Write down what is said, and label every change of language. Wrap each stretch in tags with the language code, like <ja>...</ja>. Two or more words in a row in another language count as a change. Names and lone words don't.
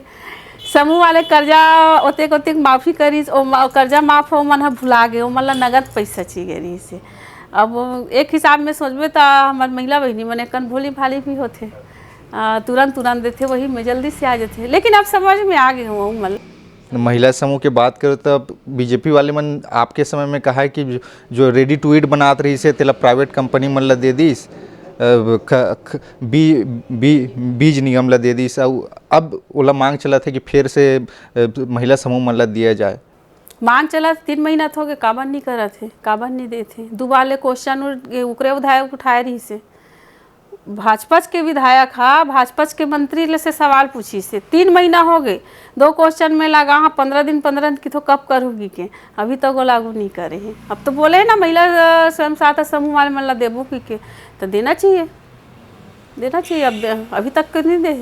<hne>समूह वाले कर्जा ओतेक ओतेक माफ़ी करीस, कर्जा माफ हो मन भुला गए, वो मतलब नगद पैसा चाहिए रही से। अब एक हिसाब में सोचबे तो हमारे महिला बहनी मन कन भोली भाली भी होते, तुरंत देते, वही में जल्दी से आ जाते। लेकिन अब समझ में आ गए हो मतलब महिला समूह की बात करो तो बीजेपी वाले मन आपके समय में कहा है कि जो</hne> <en>ready to eat</en> <hne>बनात रही से तेला प्राइवेट कंपनी मन ला दे दीस, बीज निगम ला दे दीस, अब ओला मांग चला थे कि फिर से महिला समूह मन ला दिया जाए। मांग चला 3 महीना हो गए, काबर नहीं करा थे, काबर नहीं देते। दोबारा क्वेश्चन उकरे विधायक उठाए रही से, भाजपा के विधायक हा भाजपा के मंत्री से सवाल पूछी से, 3 महीना हो गए, 2 क्वेश्चन में लगा हाँ 15 दिन की तो कब करूँगी के, अभी तक वो लागू नहीं करे हैं। अब तो बोले ना महिला स्वयं सहायता समूह वाले मन ला देबू के तो देना चाहिए, अब अभी तक नहीं दे।</hne>